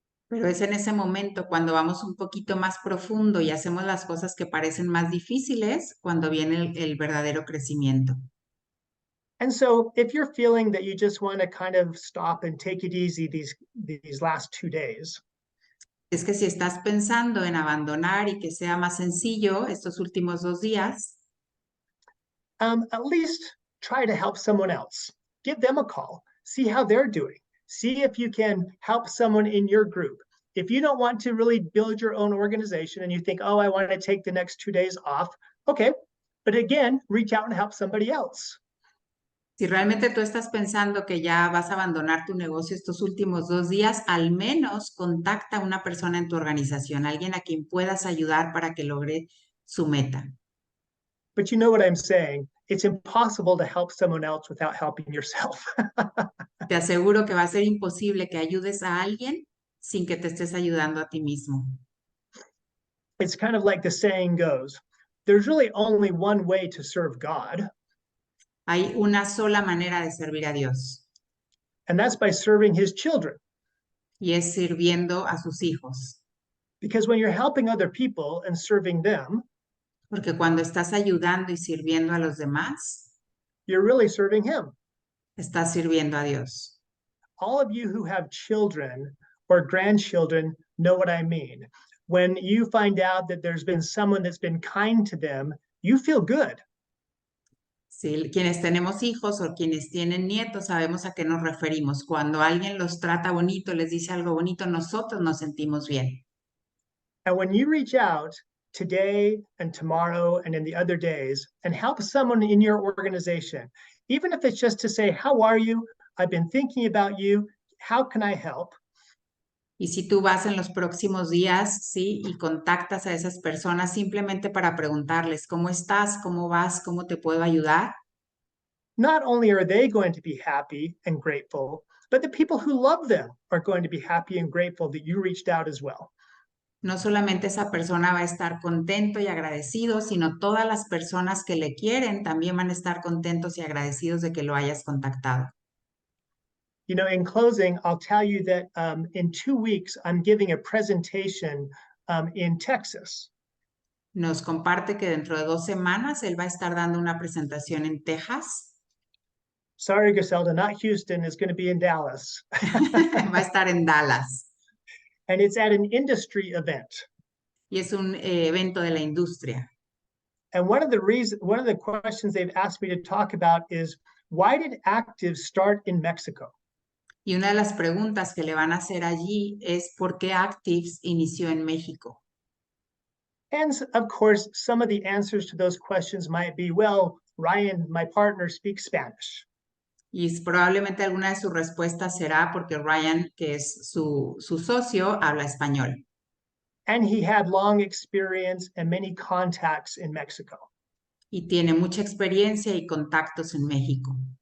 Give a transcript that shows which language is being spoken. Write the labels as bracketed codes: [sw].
[es] Pero es en ese momento cuando vamos un poquito más profundo y hacemos las cosas que parecen más difíciles, cuando viene el verdadero crecimiento. [en] And so if you're feeling that you just want to kind of stop and take it easy these last 2 days, [es] Es que si estás pensando en abandonar y que sea más sencillo estos últimos 2 días, [en] at least try to help someone else. Give them a call. See how they're doing. See if you can help someone in your group. If you don't want to really build your own organization and you think, oh, I want to take the next 2 days off, okay. But again, reach out and help somebody else. [es] si realmente tú estás pensando que ya vas a abandonar tu negocio estos últimos 2 días, al menos contacta a una persona en tu organización, alguien a quien puedas ayudar para que logre su meta. [en] But you know what I'm saying? It's impossible to help someone else without helping yourself. [es] Te aseguro que va a ser imposible que ayudes a alguien sin que te estés ayudando a ti mismo. [en] It's kind of like the saying goes, there's really only one way to serve God, [es] Hay una sola manera de servir a Dios [en] and that's by serving his children. [es] y es sirviendo a sus hijos. [en] Because when you're helping other people and serving them, [es] Porque cuando estás ayudando y sirviendo a los demás, [en] you're really serving him. [es] estás sirviendo a Dios. [en] All of you who have children or grandchildren know what I mean. When you find out that there's been someone that's been kind to them, you feel good. [es] Sí, quienes tenemos hijos o quienes tienen nietos sabemos a qué nos referimos. Cuando alguien los trata bonito, les dice algo bonito, nosotros nos sentimos bien. [en] And when you reach out today and tomorrow and in the other days and help someone in your organization, even if it's just to say, how are you? I've been thinking about you. How can I help? [es] Y si tú vas en los próximos días, sí, y contactas a esas personas simplemente para preguntarles, ¿cómo estás? ¿Cómo vas? ¿Cómo te puedo ayudar? [en] Not only are they going to be happy and grateful, but the people who love them are going to be happy and grateful that you reached out as well. [es] No solamente esa persona va a estar contento y agradecido, sino todas las personas que le quieren también van a estar contentos y agradecidos de que lo hayas contactado. [en] You know, in closing, I'll tell you that in 2 weeks, I'm giving a presentation in Texas. [es] Nos comparte que dentro de 2 semanas él va a estar dando una presentación en Texas. [en] Sorry, Griselda, not Houston. It's going to be in Dallas. [es] Va a estar en Dallas. [en] And it's at an industry event. [es] Y es un evento de la industria. [en] And one of the questions they've asked me to talk about is, why did actives start in Mexico? [es] Y una de las preguntas que le van a hacer allí es ¿por qué Actives inició en México? [en] And of course, some of the answers to those questions might be, well, Ryan, my partner, speaks Spanish. [es] Y probablemente alguna de sus respuestas será porque Ryan, que es su socio, habla español [en] And he had long experience and many contacts in Mexico. [es] y tiene mucha experiencia y contactos en México.